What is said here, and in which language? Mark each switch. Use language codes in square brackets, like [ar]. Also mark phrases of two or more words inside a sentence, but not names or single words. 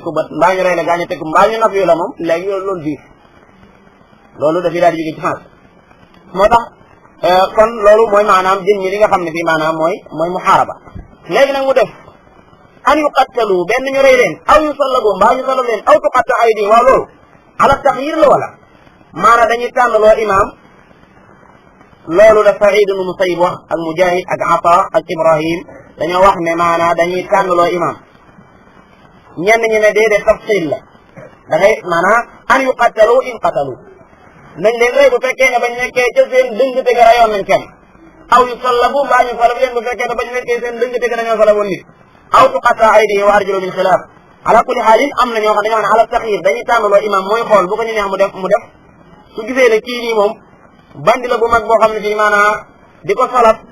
[wo] ko bët mbaa ñu rey la gaañu teg ko mbaa ñu naf yu la moom léegi loolu diir loolu dafay daal di jóge ci France moo tax kon loolu mooy maanaam jën ñi li nga xam ne fii maanaam mooy muxaaraba léegi nag mu def [ar] أن يقتلوا [wo] benn ñu rey leen [ar] أو يصلبوا [wo] mbaa ñu salab leen [ar] أو تقطع أيديهم [wo] waaw loolu [ar] على التخيير [wo] la wala maana dañuy tànn loo imaam loolu la Saïd ibn Musayyib wax ak Mujahid ak Ata ak Ibrahim dañoo wax ne maana dañuy tànn loo imaam ñenn ñi ne déedéet tafsil la da ngay maanaam [ar] أن يقتلوا إن قتلوا [wo] nañ leen rey bu fekkee ne bañ nekkee ca seen dëngte ga rayoon nañ kenn [ar] أو يصلبوا [wo] mbaa ñu salab leen bu fekkee ne bañ nekkee seen dëngte ga dañoo salaboon nit [ar] أو تقطع أيديهم وأرجلهم من خلاف على كل حال [wo] am na ñoo xam dañoo ne [ar] على التخيير [wo] dañuy tànnaloo imam mooy xool bu ko ñu neex mu def su gisee ne kii nii moom bandi la bu mag boo xam ne fii maanaam di ko salab